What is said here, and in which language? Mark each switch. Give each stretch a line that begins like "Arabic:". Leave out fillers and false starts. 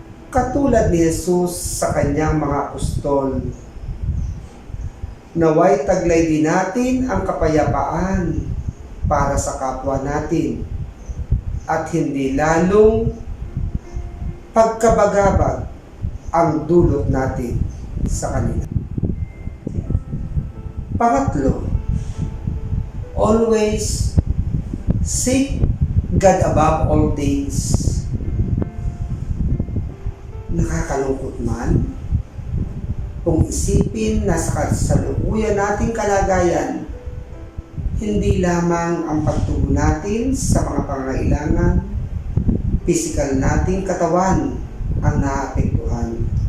Filipino: Katulad ni Jesus sa kanyang mga apostol, naway taglay din natin ang kapayapaan para sa kapwa natin at hindi lalong pagkabagabag ang dulot natin sa kanila. Pangatlo,
English: always seek God above all things.
Filipino: Nakakalungkot man kung isipin na sa kasalukuyan nating kalagayan, hindi lamang ang pagtugon natin sa mga pangangailangan, pisikal nating katawan ang naapektuhan.